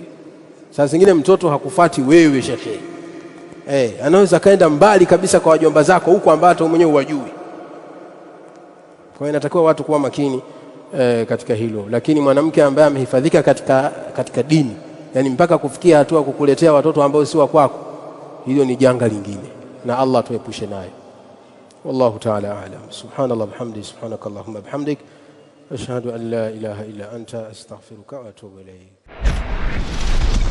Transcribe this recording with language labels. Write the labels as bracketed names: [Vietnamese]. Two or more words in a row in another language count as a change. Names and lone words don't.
[Swahili] Saa zingine mtoto hakufuati wewe shekhe, anaweza kaenda mbali kabisa kwa wajomba zako huko ambapo mwenyewe hujui. Kwa hiyo inatakiwa watu kuwa makini katika hilo. Lakini mwanamke ambaye amehifadhika katika dini, yani mpaka kufikia hatua kukuletea watoto ambao si wa kwako, hilo ni janga lingine, na Allah tuepushe nayo. [Arabic] والله تعالى أعلم. سبحان الله وبحمده، سبحانك اللهم وبحمدك، أشهد أن لا إله إلا أنت، أستغفرك وأتوب إليك.